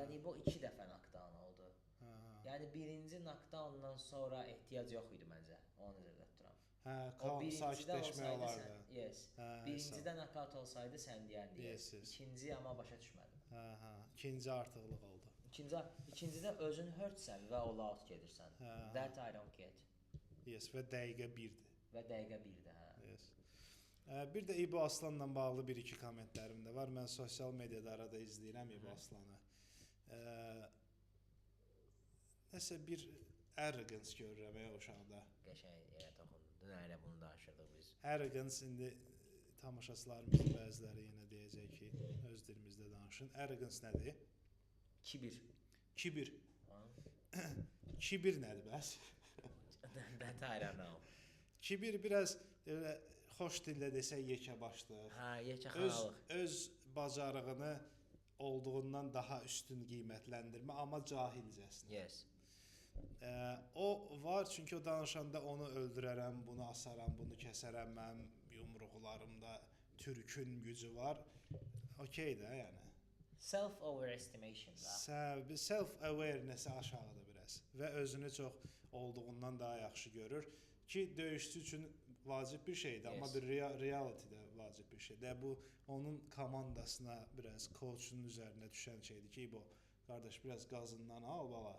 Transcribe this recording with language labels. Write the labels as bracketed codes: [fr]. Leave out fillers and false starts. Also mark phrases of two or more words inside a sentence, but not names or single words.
[az] Yəni İbo 2 dəfə knockdown oldu. Yəni birinci knockdowndan sonra ehtiyac yox idi məncə. Onu nəzərdə tuturam. Hə, O birincidə sakitləşmək olsaydı olardı. sən, yes. Birincidə knockout olsaydı sən deyəndi. Yes, yes. İkinci amma başa düşmədim. İkinci artıqlıq oldu. İkincidə özün hurtsən və [en] all out [az] gedirsən. [en] That I don't get. [az] Yes, və dəqiqə 1-dir. Və dəqiqə 1-dir, hə. Yes. Bir də İbo Aslanla bağlı bir-iki kommentlərim də var. Mən sosial mediada arada izləyirəm İbo Aslanı. Nəsə bir arrogance görürəm o uşaqda. Qəşəng yerə toxundun. Dünən bunu danışırdıq biz. Arrogance indi tamaşaçılarımızın bəziləri yenə deyəcək ki, öz dilimizdə danışın. Arrogance nədir? Kibir. Kibir. Kibir nədir bəs? [en] That I don't know. [az] Kibir biraz elə xoş dillə desək yekəbaşlıq. Hə, yekəxanalıq. Öz bacarığını olduğundan daha üstün qiymətləndirmə, amma cahilcəsinə. Yes. O var, çünki o danışanda onu öldürərəm, bunu asaram, bunu kəsərəm, mənim yumruqlarımda türkün gücü var. Okey də, yəni. Self-overestimation da. Self-awareness aşağıdır biraz və özünü çox olduğundan daha yaxşı görür ki, döyüşçü üçün vacib bir şeydir, yes. Amma bir realitydə vacib bir şeydir. Bu onun komandasına biraz coachun üzərinə düşən şeydir ki, bu qardaş biraz qazından al bala.